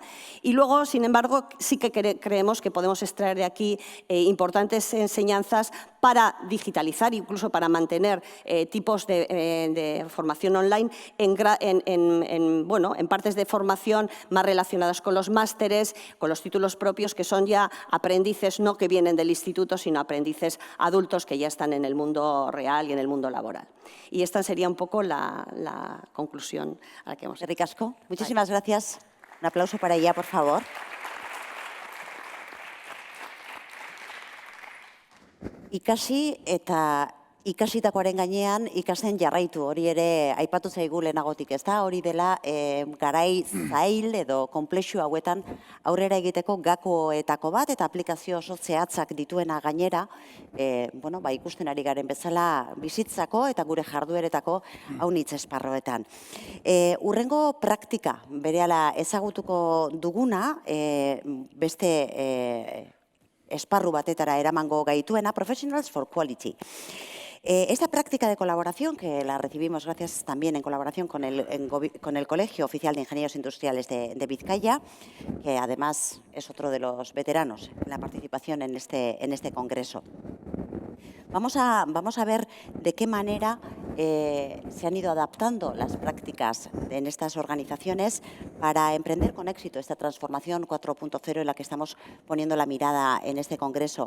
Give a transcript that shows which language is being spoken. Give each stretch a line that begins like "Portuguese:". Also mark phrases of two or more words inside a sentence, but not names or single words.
Spanish: Y luego, sin embargo, sí que creemos que podemos extraer de aquí importantes enseñanzas para digitalizar, incluso para mantener tipos de formación online en partes de formación más relacionadas con los másteres, con los títulos propios, que son ya aprendices no que vienen del instituto, sino aprendices adultos que ya están en el mundo real y en el mundo laboral. Y esta sería un poco la conclusión a la que hemos llegado.
Basque: Eskerrik asko.
Spanish: Muchísimas gracias. Un aplauso para ella, por favor.
Basque: Ikasi eta ikasitakoaren gainean ikasten jarraitu, hori ere aipatu zaigu lehenagotik, ez da? Hori dela garai zail edo konplexu hauetan aurrera egiteko gakoetako bat eta aplikazio oso zehatzak dituena gainera, ikusten ari garen bezala bizitzako eta gure jardueretako haunitz esparroetan. Hurrengo praktika berehala ezagutuko duguna, beste esparru batetara eramango gaituena,
English: Professionals for Quality.
Spanish: Esta práctica de colaboración, que la recibimos gracias también en colaboración con el Colegio Oficial de Ingenieros Industriales de Vizcaya, que además es otro de los veteranos en la participación en este congreso. Vamos a ver de qué manera se han ido adaptando las prácticas en estas organizaciones para emprender con éxito esta transformación 4.0 en la que estamos poniendo la mirada en este congreso.